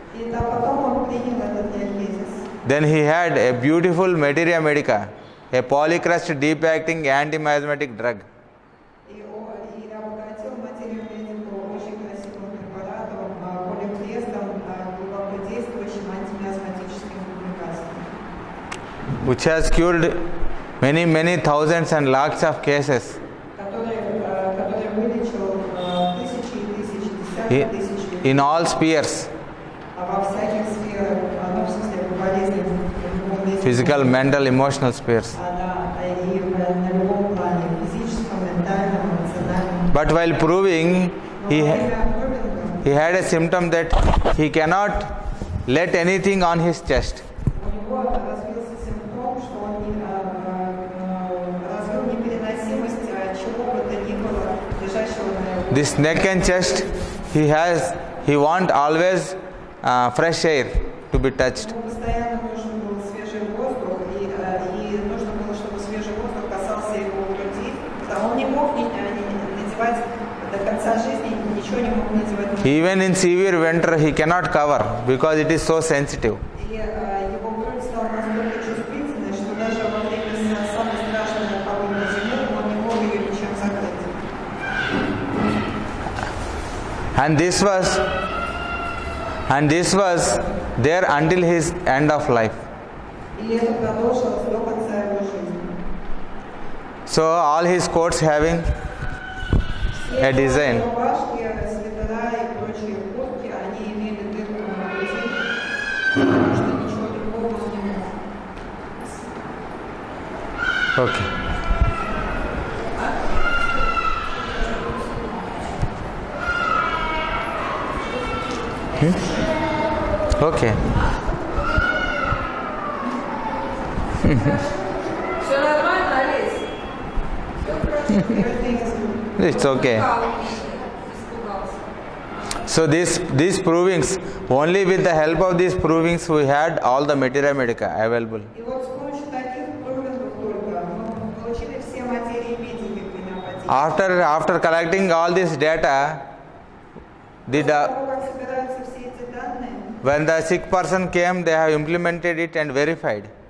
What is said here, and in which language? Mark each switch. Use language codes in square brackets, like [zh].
[ru] И потом он принял этот диагезис. [en] Then he had a beautiful materia medica, a polycrust deep-acting anti-miasmatic drug. [ru] И обогатил материю медику очень красивым препаратом, поликрестом, глубоко действующим антимиазматическим лекарством, [en] Which has cured many thousands and lakhs of cases [ru] который вылечил тысячи и тысячи, десятки тысяч людей. [en] in all spheres, [ru] Во всяких сферах, в смысле болезней, [en] physical, mental, emotional spheres. [ru] и на любом плане, физическом, ментальном, эмоциональном. [en] But while proving, [ru] Но во время пробинга [en] he had a symptom that he cannot let anything on his chest. [ru] у него развился симптом, что он развил непереносимость чего бы то ни было, лежащего на его. [en] This neck and chest, he want always fresh air to be touched. [ru] Ему постоянно нужен был свежий воздух, и нужно было, чтобы свежий воздух касался его груди. Он не мог надевать до конца жизни, ничего не мог надевать. [en] Even in severe winter, he cannot cover because it is so sensitive. [ru] И его грудь стала настолько чувствительной, что даже во время самой страшной холодной зимы он не мог ее ничем закрыть. [en] And this was there until his end of life. [ru] И это продолжилось до конца его жизни. [en] So all his coats having a design. [ru] Рубашки, свитера и прочие куртки, они имели дырку на груди, потому что ничего другого он не мог. [en] Okay. Okay. [ru] Все нормально, Олесь? Все хорошо. [en] Everything is good. It's okay. [ru] Испугался. [en] So these provings, only with the help of these provings we had all the materia medica available. [ru] И вот с помощью таких проводов только мы получили все материи медики гомеопатии. [en] After collecting all this data, [ru] После того, как собираются все эти данные, [en] when the sick person came, they have implemented it and verified.